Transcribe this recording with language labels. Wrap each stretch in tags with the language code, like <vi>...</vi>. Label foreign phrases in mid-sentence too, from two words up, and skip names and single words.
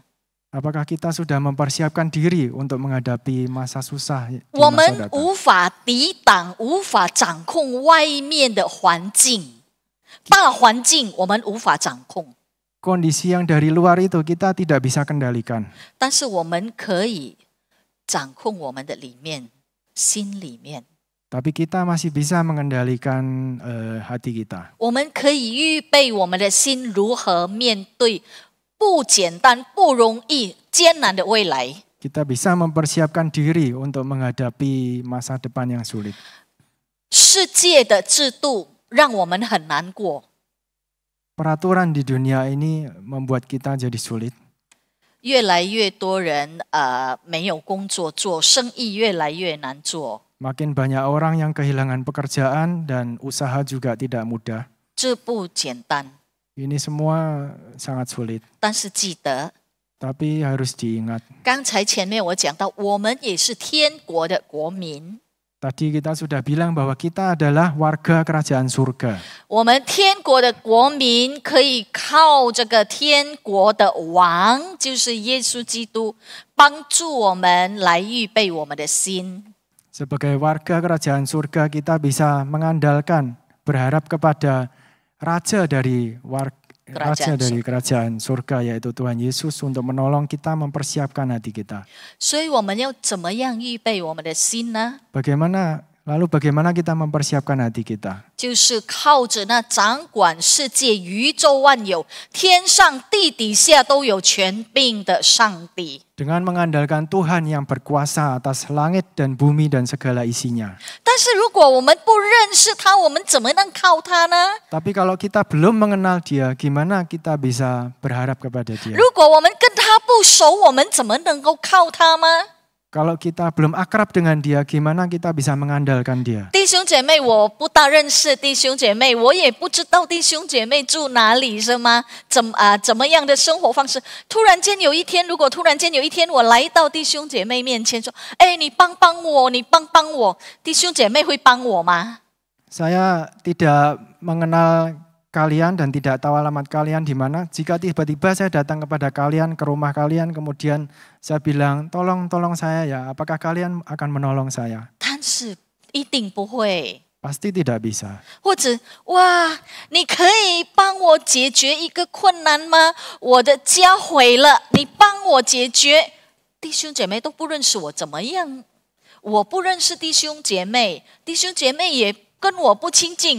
<id>Apakah kita sudah mempersiapkan diri untuk menghadapi masa susah di</id> <zh>我</zh> <id>masa</id> <zh>们</zh> <id>datang?</id> <zh>无法抵挡、无法掌控外面的环境，大环境我们无法掌控。</zh> <id>Kondisi yang dari luar itu kita tidak bisa kendalikan.</id> <zh>但是我们可以掌控我们的里面、心里面。</zh> <id>Tapi kita masih bisa mengendalikan hati kita.</id> <zh>我们可以预备我们的心如何面对不简单、不容易、艰难的未来。</zh> <id>Kita bisa mempersiapkan diri untuk menghadapi masa depan yang sulit.</id> <zh>世界的制度让我们很难过。</zh> <id>Peraturan di dunia ini membuat kita jadi sulit.</id> <zh>越来越多人没有工作做，生意越来越难做。</zh> <id>Makin banyak orang yang kehilangan pekerjaan dan usaha juga tidak mudah.</id> <zh>这不简单，</zh> <id>Ini semua sangat sulit.</id> <zh>但是记得，</zh> <id>Tapi harus diingat.</id> <zh>刚才前面我讲到，我们也是天国的国民。</zh> <id>Tadi kita sudah bilang bahwa kita adalah warga kerajaan surga.</id> <zh>我们天国的国民可以靠这个天国的王，就是耶稣基督，帮助我们来预备我们的心。</zh> <id>Sebagai warga kerajaan surga kita bisa mengandalkan, berharap kepada raja dari kerajaan surga yaitu Tuhan Yesus untuk menolong kita mempersiapkan hati kita.</id> <zh>所以我们要怎么样预备我们的心呢？</zh> <id>Bagaimana kita mempersiapkan hati kita?</id> <zh>就是靠着那掌管世界宇宙万有、天上地底下都有权柄的上帝。</zh> <id>Dengan mengandalkan Tuhan yang berkuasa atas langit dan bumi dan segala isinya.</id> <zh>但是如果我们不认识他，我们怎么能靠他呢？</zh> <id>Tapi kalau kita belum mengenal Dia, gimana kita bisa berharap kepada Dia?</id> <zh>如果我们跟他不熟，我们怎么能够靠他吗？</zh> <id>Kalau kita belum akrab dengan Dia, gimana kita bisa mengandalkan Dia?</id> <zh>弟兄姐妹，我不大认识弟兄姐妹，我也不知道弟兄姐妹住哪里，是吗？怎么样的生活方式？突然间有一天，如果突然间有一天我来到弟兄姐妹面前说：“哎，你帮帮我，你帮帮我。”弟兄姐妹会帮我吗？</zh> <id>Saya tidak mengenal kalian dan tidak tahu alamat kalian di mana. Jika tiba-tiba saya datang kepada kalian, ke rumah kalian, kemudian saya bilang, tolong saya ya, apakah kalian akan menolong saya?</id> <zh>但是一定不会。</zh> <id>Pasti tidak bisa.</id> <zh>或者，哇，你可以帮我解决一个困难吗？我的家毁了，你帮我解决。弟兄姐妹都不认识我，怎么样？我不认识弟兄姐妹，弟兄姐妹也跟我不亲近。</zh>